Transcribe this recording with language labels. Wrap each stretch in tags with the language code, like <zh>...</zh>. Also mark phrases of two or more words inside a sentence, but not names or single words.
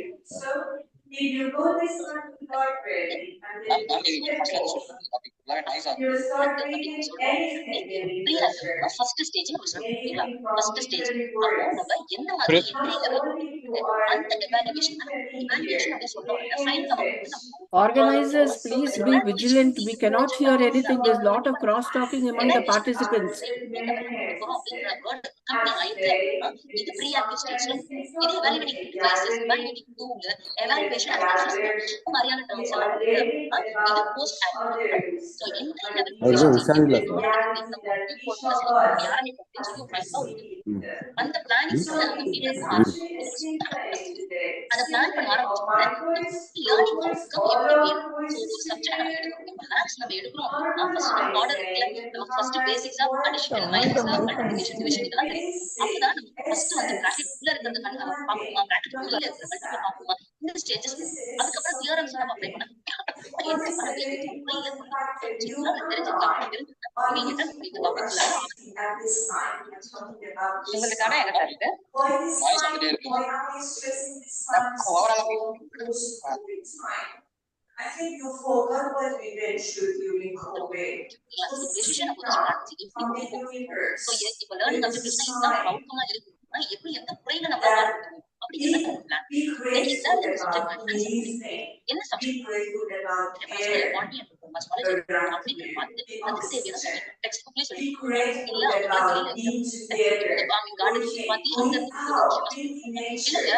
<en>So if you go this library and then you start reading anything in literature, first stage anything from literary works, not only you are Organizers, please be vigilant. We cannot hear anything. There's a lot of cross talking among the participants.</en> <ta>இது</ta> <en>proactive stage</en> <ta>இது</ta> <en>evaluating devices evaluating tool evaluation assessment</en> <ta>மாதிரியான டர்ம்ஸ் எல்லாம் இது</ta> <en>post active so</en> <ta>இந்த</ta> <kn>ಅವ್ರಿಗೆ ಹುಷಾರಿಲ್ಲ ಸರ್.</kn> <ta>அந்த பிளானிங் அந்த பிளான் பண்ண ஆரம்பிச்சோம்னா</ta> <en>learning outcome</en> <ta>எப்படி ஒரு சப்ஜெக்ட் நம்ம எடுக்கிறோம் மேத்ஸ் நம்ம எடுக்கிறோம் ஃபர்ஸ்ட் நம்ம ஆர்டர் நம்ம</ta> <en>first basics of addition minus multiplication division</en> <ta>இதெல்லாம் தெரியும். அப்பதான் நம்ம ஃபர்ஸ்ட் வந்து பிராக்கெட் உள்ள இருக்கிறது பாப்போமா பிராக்கெட் உள்ள இருக்கிறது மல்டிபிள் பாப்போமா இந்த ஸ்டேஜஸ் அதுக்கப்புறம் தியரம்ஸ் நம்ம அப்ளை பண்ண உங்களுக்கான என்ன இருக்கு</ta> <en>I think you forgot what we went through during COVID. From the universe.</en> <ta>எப்படி எந்த முறையில நம்ம</ta> <en>Be grateful about anything.</en> <ta>என்ன</ta> <en>Be grateful about air. Be grateful about being together. Going out, being in nature.</en>